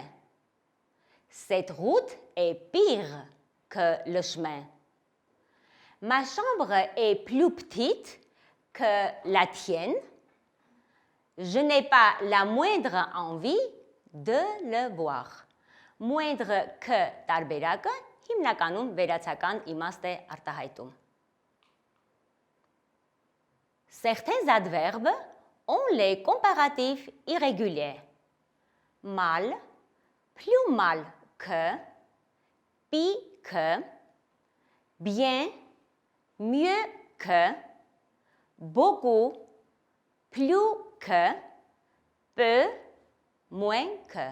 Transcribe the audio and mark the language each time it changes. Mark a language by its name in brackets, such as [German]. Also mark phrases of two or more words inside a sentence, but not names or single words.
[French] Cette route est pire que le chemin. Ma chambre est plus petite que la tienne. Je n'ai pas la moindre envie de le boire. Moindre que [Armenian] տարբերակը հիմնականում վերացական իմաստ է արտահայտում. [French] Certains adverbes ont les comparatifs irréguliers. Mal, plus mal que, pis que, bien, mieux que, beaucoup, plus que, peu, moins que.